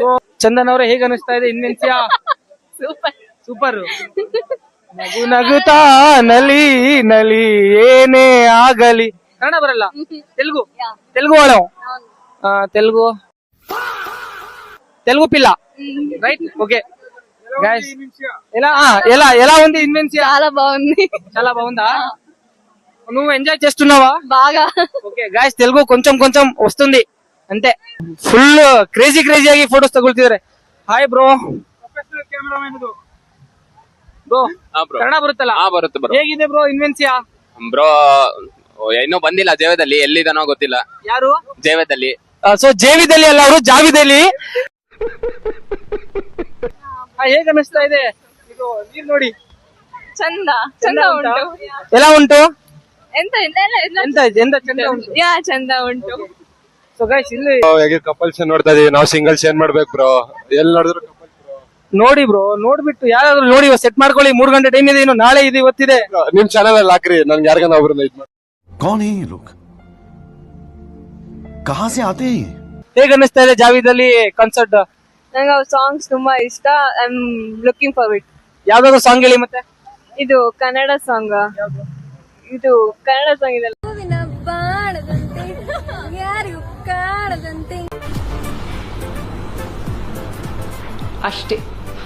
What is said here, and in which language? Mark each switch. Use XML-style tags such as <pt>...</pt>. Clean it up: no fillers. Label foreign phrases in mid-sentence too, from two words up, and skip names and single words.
<kn>ಚಂದನ್ ಅವರೇ, ಹೇಗ ಅನಿಸ್ತಾ ಇದೆ ಇನ್ವೆನ್ಸಿಯಾ? ಸೂಪರ್. ನಗು ನಗುತ್ತಾ ನಲಿ ಏನೇ ಆಗಲಿ. ಕನ್ನಡ ಬರಲ್ಲ, ತೆಲುಗು ಹೇಳೋ. ತೆಲುಗು ಪಿಲ್ಲ,</kn> <te>రైట్?</te> <en>okay guys,</en> <te>ఎలా ఉంది ఇన్వెన్సియా? చాలా బాగుందా? నువ్వు ఎంజాయ్ చేస్తున్నావా? బాగా.</te> <en>okay guys,</en> <te>తెలుగు కొంచెం వస్తుంది అంతే.</te> <kn>ఫుల్ ಕ್ರೇಜಿ ಆಗಿ ಫೋಟೋಸ್ ತಗೊಳ್ತಿದ್ದಾರೆ. ಹಾಯ್ ಬ್ರೋ. ಬ್ರೋ, ಕನ್ನಡ ಬರುತ್ತಲ್ಲ? ಬರುತ್ತೆ ಬ್ರೋ. ಹೇಗಿದೆ ಬ್ರೋ ಇನ್ವೆನ್ಸಿಯಾ? ಬ್ರೋ ಇನ್ನೂ ಬಂದಿಲ್ಲ, ಜೇವದಲ್ಲಿ ಎಲ್ಲಿದಾನೋ ಗೊತ್ತಿಲ್ಲ. ಯಾರು? ಜೇವದಲ್ಲಿ. ಸೊ ಜೇವಿದಲ್ಲಿ ಅಲ್ಲ, ಅವರು ಜಾವಿದಲ್ಲಿ. ಹೇಗ ಅನಿಸ್ತಾ ಇದೆ ಇದು? ನೀರ್ ನೋಡಿ, ಚಂದ ಉಂಟು. ಎಲ್ಲ ಉಂಟು. ಎಂತ ಚಂದ ಉಂಟು.</kn> <en>so guys,</en> <kn>ಇಲ್ಲಿ ಹೇಗೆ ಕಪಲ್ಸ್ ನೋಡ್ತಾ ಇದೀವಿ ನಾವು. ಸಿಂಗಲ್ಸ್ ಏನ್ ಮಾಡ್ಬೇಕು ಬ್ರೋ? ಎಲ್ಲಿ ನೋಡಿದ್ರು ನೋಡಿ ಬ್ರೋ, ನೋಡ್ಬಿಟ್ಟು ಯಾರಾದ್ರೂ ನೋಡಿ ಸೆಟ್ ಮಾಡ್ಕೊಳ್ಳಿ. 3 ಗಂಟೆ ಟೈಮ್ ಇದೆ, ಇನ್ನು ನಾಳೆ ಇದೆ, ಇವತ್ತಿದೆ. ನಿಮ್ ಚಾನಲ್ ಅಲ್ಲಿ ಹಾಕ್ರಿ, ನನ್ಗೆ ಯಾರಿಗಾನ ಒಬ್ರನ್ನ ಇದ್ ಮಾಡಿ.</kn> <hi>कौन है ये लोग? कहां से आते हैं?</hi> <kn>ಹೇಗ ಅನಿಸ್ತಾ ಇದೆ ಜಾವಿದಲ್ಲಿ ಕಾನ್ಸರ್ಟ್? ನಂಗೆ ಅವ್ರ ಸಾಂಗ್ಸ್ ತುಂಬಾ ಇಷ್ಟ.</kn> <en>I am looking for it.</en> <kn>ಯಾವ್ದಾದ್ರು ಸಾಂಗ್ ಹೇಳಿ ಮತ್ತೆ. ಇದು ಕನ್ನಡ ಸಾಂಗ್. ಇದು ಕನ್ನಡ ಸಾಂಗ್ ಇದೆ. ಯಾರಿಗೂ ಕಾಣದಂತೆ ಅಷ್ಟೇ.</kn>